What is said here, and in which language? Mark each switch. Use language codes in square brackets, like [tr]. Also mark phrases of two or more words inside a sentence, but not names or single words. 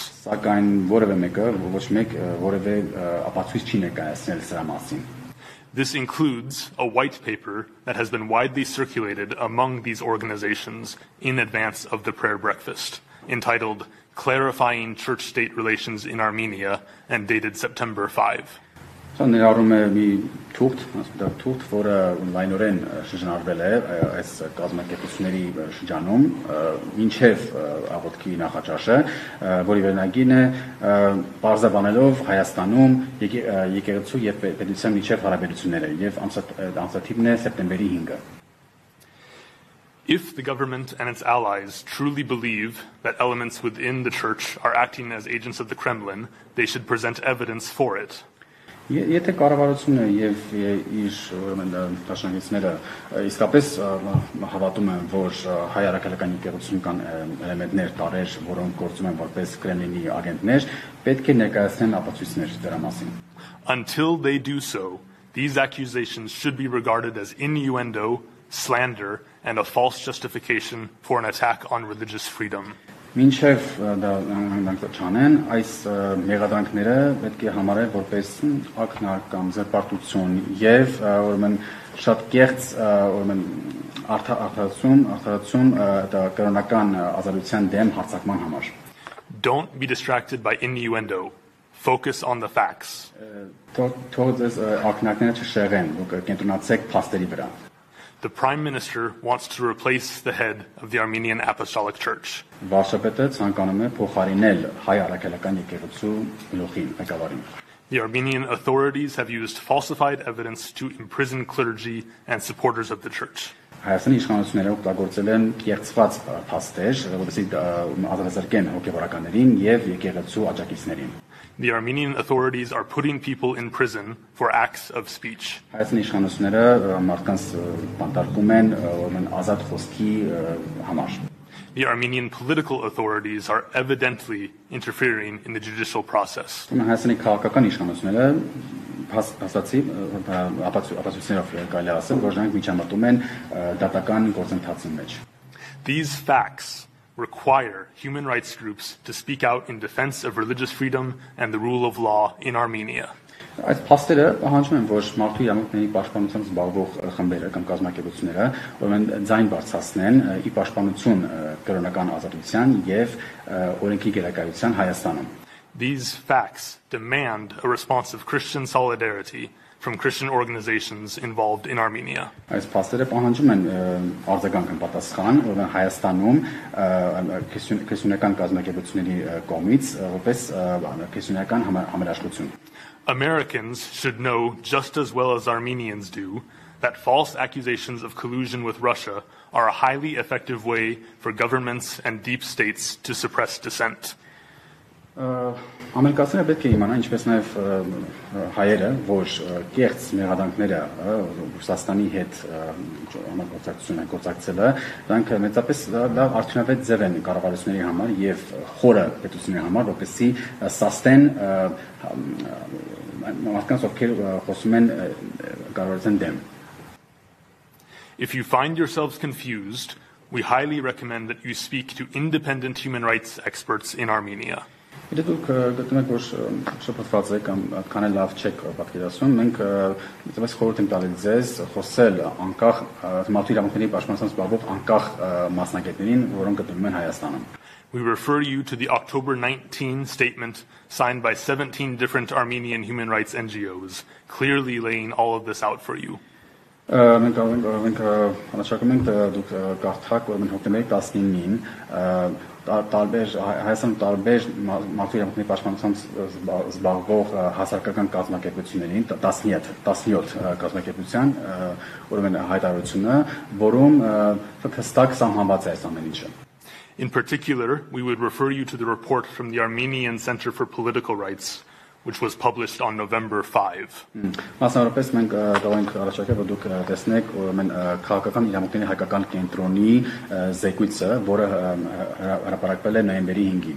[hy] Սակայն որևէ մեկը ոչ մեկ որևէ ապացույց չի ներկայացնել սրա մասին։ [en] This includes a white paper that has been widely circulated among these organizations in advance of the prayer breakfast, entitled Clarifying Church-State Relations in Armenia and dated September 5. [hy] Սա ներառում է մի թուղթ, որը լայնորեն շրջանառվել է այս կազմակերպությունների շրջանում, մինչև աղոթքի նախաճաշը, որի վերնագիրն է պարզաբանելով Հայաստանում եկեղեցու եւ պետության միջև հարաբերությունները եւ ամսաթիվն է սեպտեմբերի 5-ը։ [en] If the government and its allies truly believe that elements within the church are acting as agents of the Kremlin, they should present evidence for it. [hy] Եթե կառավարությունը եւ իր դաշնակիցները իսկապես հավատում են, որ հայ առաքելական եկեղեցում կան էլեմենտներ, տարեր, որոնք գործում են որպես Կրեմլինի ագենտներ, պետք է ներկայացնեն ապացույցներ դրա մասին։ [en] Until they do so, these accusations should be regarded as innuendo, slander, and a false justification for an attack on religious freedom. [hy] Մինչև դա չանեն, այս մեղադրանքները պետք է համարել որպես ակնարկամ զրպարտություն եւ ուրեմն շատ կեղծ ուրեմն արդարացում դա կրոնական ազատության դեմ հարձակման համար։ [en] Don't be distracted by innuendo. Focus on the facts. [hy] Թող ձեզ ակնարկները չշեղեն, կենտրոնացեք փաստերի վրա։ [en] The Prime Minister wants to replace the head of the Armenian Apostolic Church. [hy] Վարչապետը ցանկանում է փոխարինել հայ առաքելական եկեղեցու գլուխին, ղեկավարին։ [en] The Armenian authorities have used falsified evidence to imprison clergy and supporters of the church. [hy] Հայաստանի իշխանությունները օգտագործել են կեղծված փաստեր, որովհետեւ ազատազրկեն հոգեվարականներին եւ եկեղեցու աջակիցներին։ [en] The Armenian authorities are putting people in prison for acts of speech. [hy] Հայաստանի իշխանությունները մարդկանց բանտարկում են ազատ խոսքի համար։ [en] The Armenian political authorities are evidently interfering in the judicial process. [hy] Հայաստանի քաղաքական իշխանությունները հաստատի ապացույցներով կարելի ասել, որ նրանք միջամտում են դատական գործընթացի մեջ։ [en] These facts require human rights groups to speak out in defense of religious freedom and the rule of law in Armenia. [hy] Այս փաստերը պահանջում են, որ մարդու իրավունքների պաշտպանությամբ զբաղվող խմբերը կամ կազմակերպությունները ուրեմն ձայն բարձրացնեն ի պաշտպանություն կրոնական ազատության եւ օրենքի գերակայության Հայաստանում։ [en] These facts demand a response of Christian solidarity from Christian organizations involved in Armenia. [hy] Այս փաստերը պահանջում են արձագանք պատասխան, որը Հայաստանում քրիստոնեական կազմակերպությունների կողմից որպես քրիստոնեական համերաշխություն։ [en] Americans should know just as well as Armenians do that false accusations of collusion with Russia are a highly effective way for governments and deep states to suppress dissent. [hy] Ամերիկացիները պետք է իմանան, ինչպես նաև հայերը, որ կեղծ մեղադրանքները Ռուսաստանի հետ համագործակցություն են գործակցելը, դրանք մեծապես լավ արդյունավետ ձև են կառավարությունների համար եւ խորը պետությունների համար, որպեսզի սաստեն մարդկանց, ովքեր խոսում են կառավարության դեմ։ [en] If you find yourselves confused, we highly recommend that you speak to independent human rights experts in Armenia. [hy] Եթե դուք գտնում եք, որ շփոթված եք կամ այդքան էլ լավ չեք պատկերացնում, մենք դեպս խորհուրդ ենք տալիս ձեզ խոսել անկախ մարդու իրավունքների պաշտպանությամբ զբաղվող անկախ մասնագետներին, որոնք գտնվում են Հայաստանում։ [en] We refer you to the October 19 statement signed by 17 different Armenian human rights NGOs, clearly laying all of this out for you. [hy] Մենք անշակում ենք դուք կարդաք, որ մենք հոկտեմբերի 19-ին տարբեր Հայաստանում տարբեր մարդու իրավունքների պաշտպանությամբ զբաղվող հասարակական կազմակերպություններին 17 կազմակերպության ուրեմն հայտարարությունը, որում հստակ սահմանված է այս ամեն ինչը։ [en] In particular, we would refer you to the report from the Armenian Center for Political Rights, which was published on November 5. [hy] Մասնավորապես մենք կարող ենք առաջարկել, որ դուք տեսնեք ուրեմն քաղաքական իրավունքների հայկական կենտրոնի զեկույցը, որը հրապարակվել է նոյեմբերի 5-ին.